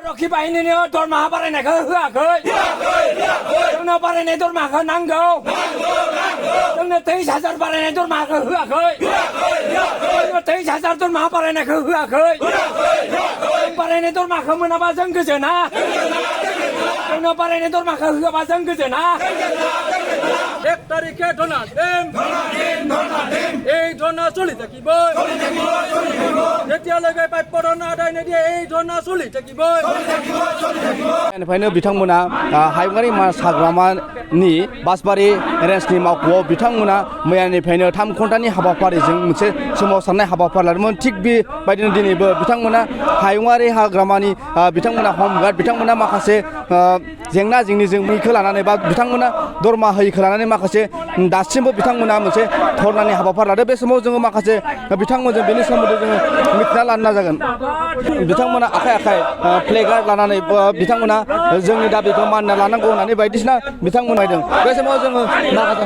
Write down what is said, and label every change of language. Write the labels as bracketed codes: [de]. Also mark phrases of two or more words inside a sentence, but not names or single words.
[brx] रखी बाहिनीनि दरमाहा बारायनायखौ होआखै जोंनो बारायनाय दरमाहाखौ नांगौ जोंनो 23,000 बारायनाय दरमाहाखौ होआखै जोंनो 23,000 दरमाहा बारायनायखौ होआखै बारायनाय दरमाहाखौ मोनाबा जों गोजोना जोंनो बारायनाय दरमाहाखौ होआबा जों गोजोना [as] 1 তাৰিখে ধৰ্না এই ধর্না চলি থাকিব যেতিয়ালৈকে প্ৰাপ্য ধন আদায় নিদিয়ে এই ধর্না চলি থাকিব [brx] बेनिफ्रायनो बिथांमोना हायुङारि मानास हाग्रामानि बासबारि रेन्जनि मावख'आव बिथांमोना मैयानिफ्रायनो 3 घन्टानि हाबाफारिजों मोनसे सोमावसारनाय हाबाफारि लादोंमोन थिग बेबायदिनो दिनैबो बिथांमोना हायुङारि हाग्रामानि बिथांमोना हमगार्ड बिथांमोना माखासे जेंना जेंनिजों मैखो लानानै बा बिथांमोना दरमा होयैखौ लानानै माखासे दासिमबो बिथांमोना मोनसे धरनानि हाबाफारि लादों बे समाव जोङो माखासे बिथांमोनजों बेनि सोमोन्दै जोङो मिथिना लानो नाजागोन बिथांमोना आखाइ आखाइ प्लेकार्ड लानानै बिथांमोना जोंनि दाबिखौ मानिना लानांगौ होननानै बायदिसिना बिथांमोना होदों बे समाव जोङो माखासे